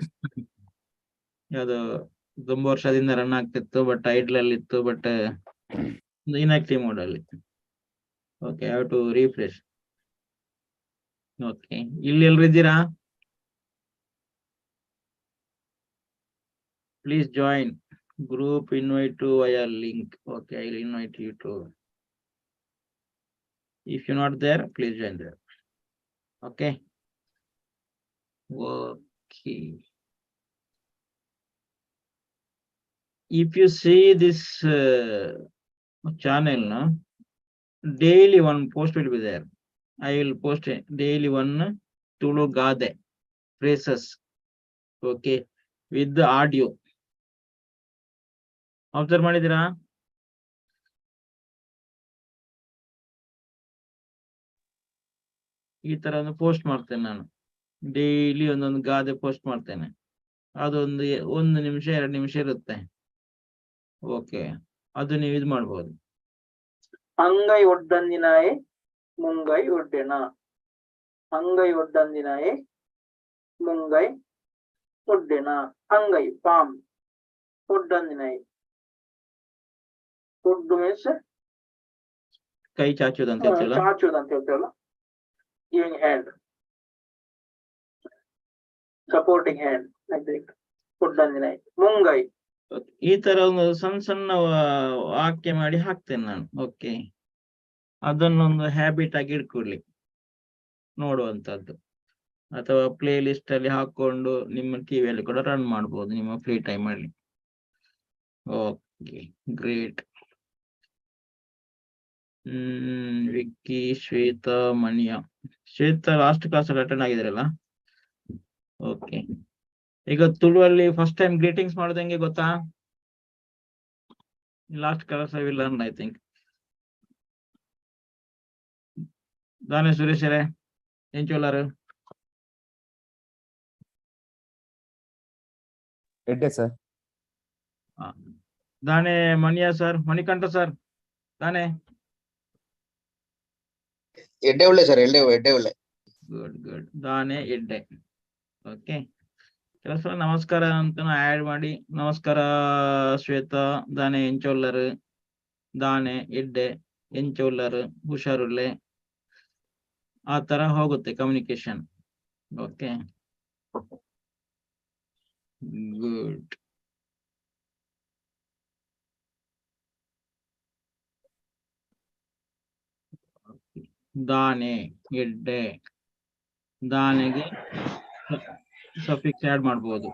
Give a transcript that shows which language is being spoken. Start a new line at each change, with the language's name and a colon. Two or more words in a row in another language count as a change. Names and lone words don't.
Kannada: ಅದು ತುಂಬಾ ವರ್ಷದಿಂದ ರನ್ ಆಗ್ತಿತ್ತು,
English: but idle
Kannada: ಅಲ್ಲಿ ಇತ್ತು,
English: but inactive mode
Kannada: ಅಲ್ಲಿ.
English: okay, have to refresh. okay,
Kannada: ಇಲ್ಲಿ ಎಲ್ರು ಇದ್ದೀರಾ?
English: please join group, invite to via link. Okay, I will invite you to. If you're not there, please join there. Okay. Okay. If you see this channel, no, daily one post will be there. I will post daily one
Kannada: ತುಳು ಗಾದೆ
English: phrases. Okay, with the audio. Observe ಮಾಡಿದಿರಾ?
Kannada: ಈ ತರ ಒಂದು ಪೋಸ್ಟ್ ಮಾಡ್ತೇನೆ ನಾನು. ಡೈಲಿ ಒಂದೊಂದು ಗಾದೆ ಪೋಸ್ಟ್ ಮಾಡ್ತೇನೆ. ಅದೊಂದು 1 ನಿಮಿಷ 2 ನಿಮಿಷ ಇರುತ್ತೆ. ಓಕೆ, ಅದು ನೀವು ಇದು ಮಾಡ್ಬೋದು.
Tulu: ಅಂಗೈ ಒಡ್ಡಂದಿನಾಯೆ ಮುಂಗೈ ಒಡ್ಡೆನ. ಅಂಗೈ ಒಡ್ಡಂದಿನಾಯೆ ಮುಂಗೈ ಒಡ್ಡೆನ.
English: ಅಂಗೈ palm,
Kannada: ಒಡ್ಡಂದಿನಾಯೆ ಒಡ್ಡು ಮೀನ್ಸ್ ಕೈ ಚಾಚುದಂತ ಹೇಳ್ತೀವಲ್ಲ, ಚಾಚುದಂತ ಹೇಳ್ತೀವಲ್ಲ,
English: giving hand, supporting hand, like that.
Tulu: ಒಡ್ಡಂದಿನಾಯೆ ಮುಂಗೈ.
Kannada: ಈ ತರ ಒಂದು ಸಣ್ಣ ಸಣ್ಣ ವಾಕ್ಯ ಮಾಡಿ ಹಾಕ್ತೇನೆ ನಾನು. ಓಕೆ, ಅದನ್ನೊಂದು ಹ್ಯಾಬಿಟ್ ಆಗಿ ಇಟ್ಕೊಳ್ಳಿ, ನೋಡುವಂತದ್ದು. ಅಥವಾ
English: play list
Kannada: ಅಲ್ಲಿ ಹಾಕೊಂಡು ನಿಮ್ಮ ಟಿವಿಯಲ್ಲಿ ಕೂಡ ರನ್ ಮಾಡ್ಬೋದು ನಿಮ್ಮ
English: free time
Kannada: ಅಲ್ಲಿ.
English: okay, great. Vikki, Shweta, Maniya.
Kannada: ಶ್ವೇತಾ
English: last class
Kannada: ಅಲ್ಲಿ ಅಟೆಂಡ್ ಆಗಿದ್ರಲ್ಲ. ಓಕೆ, ಈಗ ತುಳುವಲ್ಲಿ
English: first time greetings
Kannada: ಮಾಡೋದು ಹೆಂಗೆ ಗೊತ್ತಾ?
English: last class I will learn, I think.
Tulu: ದಾನೆ ಸುರೇಶರೇ ಏನ್ ಚೋಲಾರು? Edde, sir. ದಾನೆ ಮಣಿಯಾ ಸರ್, ಮಣಿಕಂಠ ಸರ್, ದಾನೆ ಎಡ್ಡೆ ಒಳ್ಳೆ ಸರ್, ಎಡ್ಡೆ ಒಳ್ಳೆ.
English: good good.
Tulu: ದಾನೆ ಎಡ್ಡೆ.
Kannada: ಓಕೆ, ಕೆಲಸ ನಮಸ್ಕಾರ ಅಂತ ಆಡ್ ಮಾಡಿ.
Tulu: ನಮಸ್ಕಾರ ಶ್ವೇತಾ, ದಾನೆ ಎಂಚೊಲ್ಲರು, ದಾನೆ ಎಡ್ಡೆ ಎಂಚೊಲ್ಲರು, ಹುಷಾರುಳ್ಳೆ.
Kannada: ಆ ತರ ಹೋಗುತ್ತೆ ಕಮ್ಯುನಿಕೇಶನ್.
English: okay, good.
Tulu: ದಾನೆ ಎಡ್ಡೆ,
Kannada: ದಾನೆಗೆ ಸಫಿಕ್ಸ್ ಆಡ್ ಮಾಡ್ಬೋದು.